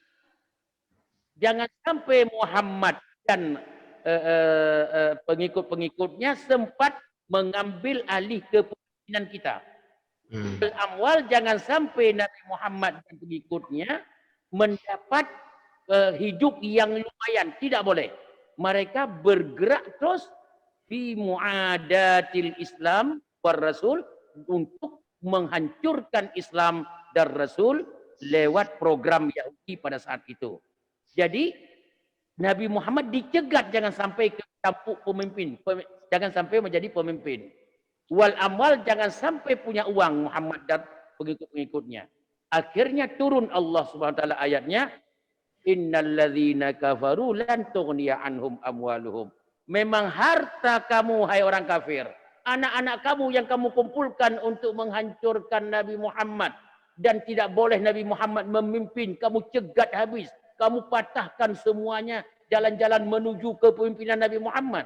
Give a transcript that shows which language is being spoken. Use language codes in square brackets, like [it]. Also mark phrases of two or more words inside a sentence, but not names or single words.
[id] Jangan sampai Muhammad dan pengikut-pengikutnya sempat mengambil alih kepemimpinan kita. Amwal, jangan sampai Nabi Muhammad dan pengikutnya mendapat hidup yang lumayan. Tidak boleh. Mereka bergerak terus [ar] في معاداة الإسلام والرسول, [id] untuk menghancurkan Islam dan Rasul lewat program Yahudi pada saat itu. Jadi Nabi Muhammad dicegat jangan sampai ke campur pemimpin, jangan sampai menjadi pemimpin. [ar] والأموال, [id] jangan sampai punya uang Muhammad dan pengikut-pengikutnya. Akhirnya turun Allah [ar] سبحانه وتعالى [id] ayatnya, [ar] إن الذين كفروا لن تغني عنهم أموالهم. [id] Memang harta kamu, hai orang kafir, anak-anak kamu yang kamu kumpulkan untuk menghancurkan Nabi Muhammad, dan tidak boleh Nabi Muhammad memimpin, kamu cegat habis, kamu patahkan semuanya jalan-jalan menuju kepemimpinan Nabi Muhammad.